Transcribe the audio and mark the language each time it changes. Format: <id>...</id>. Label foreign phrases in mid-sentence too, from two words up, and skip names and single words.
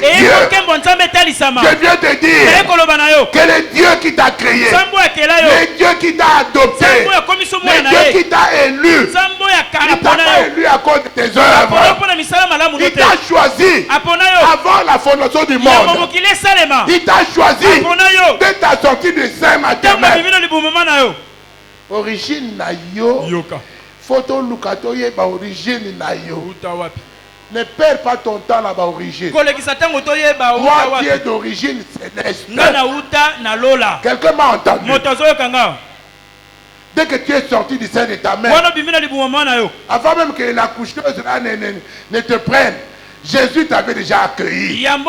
<fr>Je viens te dire que le Dieu qui t'a créé, le Dieu qui t'a adopté, le Dieu qui t'a élu, il t'a pas élu à cause de tes œuvres. Il t'a choisi avant la fondation du monde. Il t'a choisi dès ta sortie du sein maternel.</fr> <ln>Origine na yo, photo lukatoye ba origine na yo.</ln> <fr>Ne perds pas ton temps là-bas origine. Moi qui est d'origine céleste. Quelqu'un m'a entendu. Dès que tu es sorti du sein de ta mère, avant même que la coucheuse là ne te prenne, Jésus t'avait déjà accueilli.</fr>